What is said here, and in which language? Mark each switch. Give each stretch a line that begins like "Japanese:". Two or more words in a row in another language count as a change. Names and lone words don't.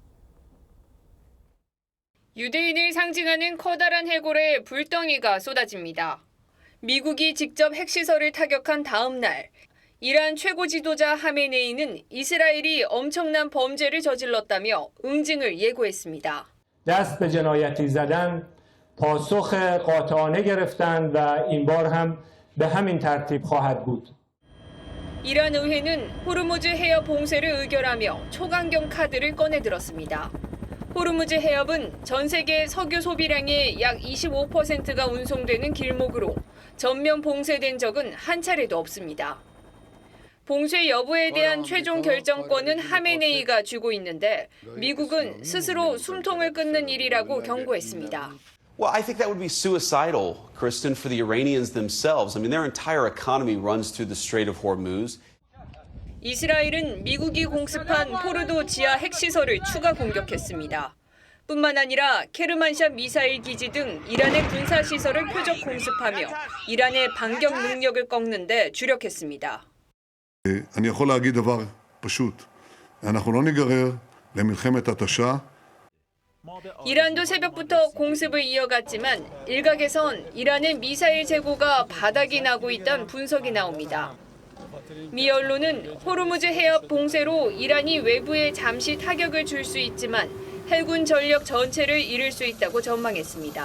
Korean: 유대인을 상징하는 커다란 해골에 불덩이가 쏟아집니다. 미국이 직접 핵시설을 타격한 다음 날, 이란 최고 지도자 하메네이는 이스라엘이 엄청난 범죄를 저질렀다며 응징을 예고했습니다.
Persian: دست به جنایتی زدن پاسخ قاطعانه گرفتند و این بار هم به همین ترتیب خواهد بود.
Korean: 이란 의회는 호르무즈 해협 봉쇄를 의결하며 초강경 카드를 꺼내들었습니다. 호르무즈 해협은 전 세계 석유 소비량의 약 25%가 운송되는 길목으로 전면 봉쇄된 적은 한 차례도 없습니다. 봉쇄 여부에 대한 최종 결정권은 하메네이가 쥐고 있는데 미국은 스스로 숨통을 끊는 일이라고 경고했습니다.
English: Well, I think that would be suicidal, Kristen, for the Iranians themselves. I mean, their entire economy runs through the Strait of Hormuz.
Korean: 이스라엘은 미국이 공습한 포르도 지하 핵시설을 추가 공격했습니다. 뿐만 아니라 케르만샷 미사일 기지 등 이란의 군사시설을 표적 공습하며 이란의 반격 능력을 꺾는 데 주력했습니다.
Hebrew: אני יכול להגיד דבר פשוט, אנחנו לא ניגרר למלחמת התשה.
Korean: 이란도 새벽부터 공습을 이어갔지만 일각에선 이란의 미사일 재고가 바닥이 나고 있다는 분석이 나옵니다. 미 언론은 호르무즈 해협 봉쇄로 이란이 외부에 잠시 타격을 줄 수 있지만 해군 전력 전체를 잃을 수 있다고 전망했습니다.